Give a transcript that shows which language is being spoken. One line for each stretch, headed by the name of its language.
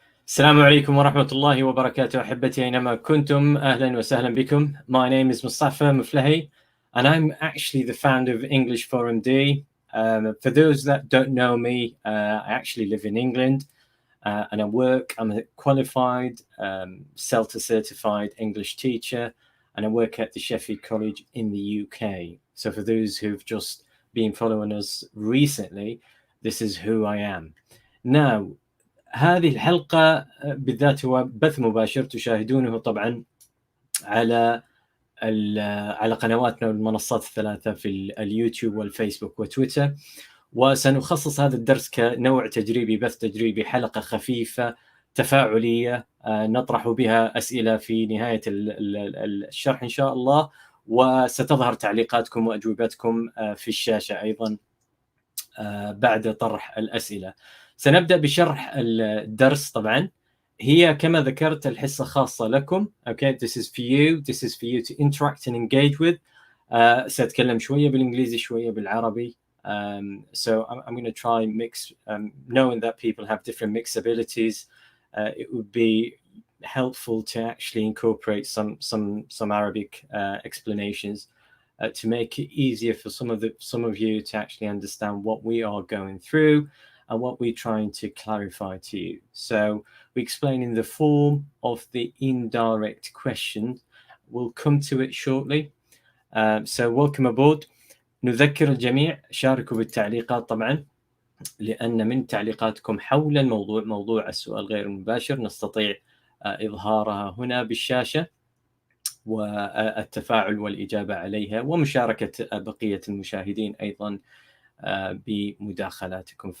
Arabic: السلام عليكم ورحمة الله وبركاته أحبتي أينما كنتم أهلا وسهلا بكم.
English: My name is Mustafa Muflahi and I'm actually the founder of English Forum D. For those that don't know me, I actually live in England and I'm a qualified CELTA certified English teacher and I work at the Sheffield College in the UK. So for those who've just been following us recently, this is who I am. Now,
Arabic: هذه الحلقة بالذات هو بث مباشر تشاهدونه طبعا على قنواتنا والمنصات الثلاثة في اليوتيوب والفيسبوك وتويتر، وسنخصص هذا الدرس كنوع تجريبي، بث تجريبي، حلقة خفيفة تفاعلية نطرح بها أسئلة في نهاية الشرح إن شاء الله، وستظهر تعليقاتكم وأجوبتكم في الشاشة أيضا بعد طرح الأسئلة. سنبدأ بشرح الدرس. طبعا هي كما ذكرت الحصة خاصة لكم.
English: Okay, this is for you. This is for you to interact and engage with.
Arabic: سأتكلم شوية بالإنجليزي شوية بالعربي.
English: So I'm going to try and mix, knowing that people have different mix abilities. It would be helpful to actually incorporate some Arabic explanations to make it easier for some of you to actually understand what we are going through and what we're trying to clarify to you. So we explain in the form of the indirect question. We'll come to it shortly. So welcome aboard.
Arabic: نذكر الجميع شاركوا بالتعليقات طبعا، لأن من تعليقاتكم حول الموضوع، موضوع السؤال غير المباشر، نستطيع إظهارها هنا بالشاشة والتفاعل والإجابة عليها ومشاركة بقية المشاهدين أيضا بمداخلاتكم.